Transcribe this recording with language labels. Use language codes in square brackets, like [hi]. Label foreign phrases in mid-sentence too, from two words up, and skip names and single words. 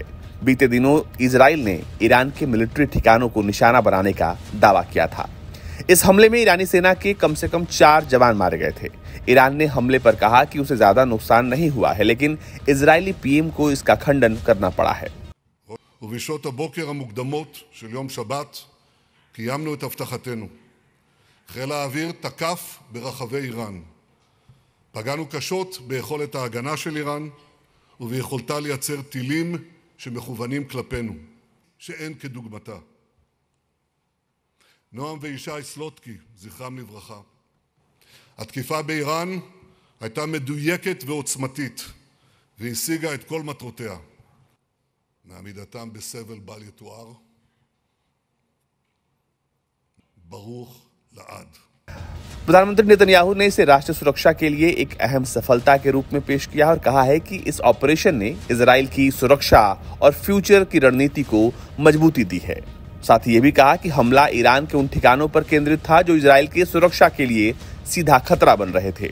[hi] बीते दिनों इजराइल ने ईरान के मिलिट्री ठिकानों को निशाना बनाने का दावा किया था। इस हमले में ईरानी सेना के कम से कम 4 जवान मारे गए थे। ईरान ने हमले पर कहा कि उसे ज्यादा नुकसान नहीं हुआ है, लेकिन इजरायली पीएम को इसका खंडन करना पड़ा है। [he] ובשעות הבוקר המוקדמות של יום שבת קיימנו את הבטחתנו. חיל האוויר תקף ברחבי איראן. פגענו קשות ביכולת ההגנה של איראן וביכולתה לייצר טילים שמכוונים כלפינו, שאין כדוגמתה. נועם וישי סלוטקי, זכרם לברכה. התקיפה באיראן הייתה מדויקת ועוצמתית והשיגה את כל מטרותיה. מעמידתם בסבל בל יתואר, ברוך לעד। [hi] प्रधानमंत्री नेतन्याहू ने इसे राष्ट्रीय सुरक्षा के लिए एक अहम सफलता के रूप में पेश किया और कहा है कि इस ऑपरेशन ने इजराइल की सुरक्षा और फ्यूचर की रणनीति को मजबूती दी है। साथ ही ये भी कहा कि हमला ईरान के उन ठिकानों पर केंद्रित था जो इजराइल की सुरक्षा के लिए सीधा खतरा बन रहे थे।